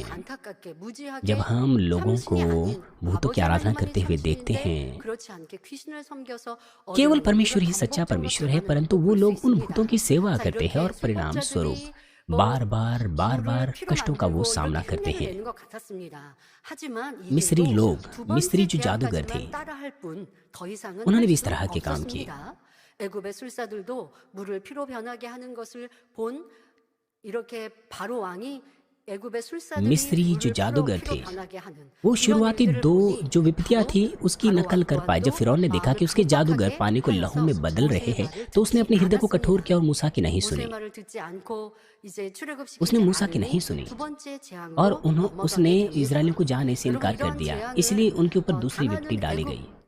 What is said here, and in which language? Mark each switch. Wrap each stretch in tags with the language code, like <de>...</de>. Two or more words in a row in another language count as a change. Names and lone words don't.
<hi>जब हम लोगों को भूतों की आराधना करते हुए देखते हैं, केवल परमेश्वर ही सच्चा परमेश्वर है, परंतु वो लोग उन भूतों की सेवा करते हैं और परिणाम स्वरूप बार बार कष्टों का वो सामना करते हैं। मिस्री जो जादूगर थे, उन्होंने भी इस तरह के काम किए।</hi> <ko>애굽의 술사들도 물을 피로 변하게 하는 것을 본 이렇게 바로 왕이</ko> <hi>मिस्री जो जादूगर थे वो शुरुआती दो जो विपत्तियां थी उसकी नकल कर पाए। जब फिरौन ने देखा कि उसके जादूगर पानी को लहू में बदल रहे हैं तो उसने अपने हृदय को कठोर किया और मूसा की नहीं सुनी। उसने मूसा की नहीं सुनी और उसने इजरायलियों को जाने से इनकार कर दिया, इसलिए उनके ऊपर दूसरी विपत्ति डाली गई।</hi>